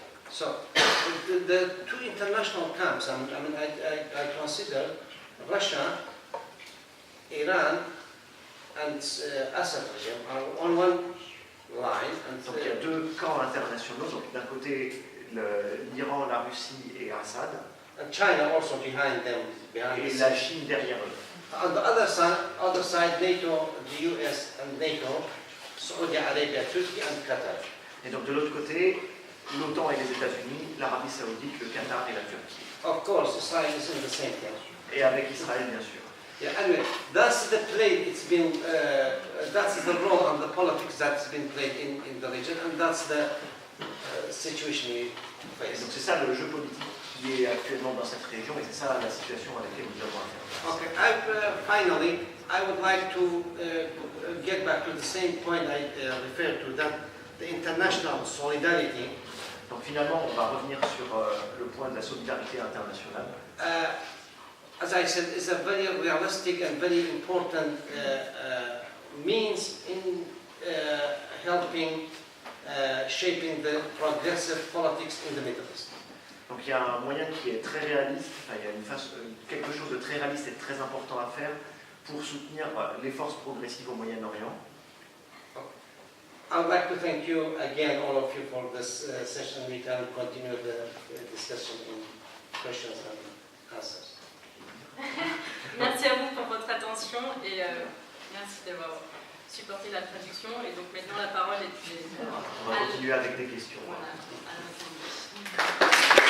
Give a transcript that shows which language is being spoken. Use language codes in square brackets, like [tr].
[en] So, the two international camps, I consider Russia, Iran, and Assad regime are on one line. And, [fr] donc il y a deux camps internationaux, donc d'un côté l'Iran, la Russie et Assad. [en] and China also behind them, behind [fr] et [en] the [fr] la [en] scenes. [fr] Chine derrière eux. [en] On the other side, NATO, the US and NATO, Saudi Arabia, Turkey and Qatar. [fr] Et donc de l'autre côté, l'OTAN et les États-Unis, l'Arabie Saoudite, le Qatar et la Turquie. [en] Of course, Israel is in the same thing. [fr] Et avec Israël, bien sûr. [en] Yeah, anyway, that's the play. It's been that's the role and the politics that's been played in the region, and that's the situation we [fr] Et [en] face. [fr] donc c'est ça le jeu politique qui est actuellement dans cette région, et c'est ça la situation à laquelle nous avons affaire. [en] Okay, finally, I would like to get back to the same point I referred to, that the international solidarity. [fr] Donc finalement, on va revenir sur le point de la solidarité internationale. [en] As I said, is a very realistic and very important means in helping shaping the progressive politics in the Middle East. [fr] Donc il y a un moyen qui est très réaliste, enfin, il y a quelque chose de très réaliste et de très important à faire pour soutenir les forces progressives au Moyen-Orient. [en] I would like to thank you again, all of you, for this session. We can continue the discussion in questions and answers. [fr] Merci à vous pour votre attention et merci d'avoir supporté la traduction. Et donc maintenant la parole est On va continuer avec des questions. Voilà, à l'Assemblée.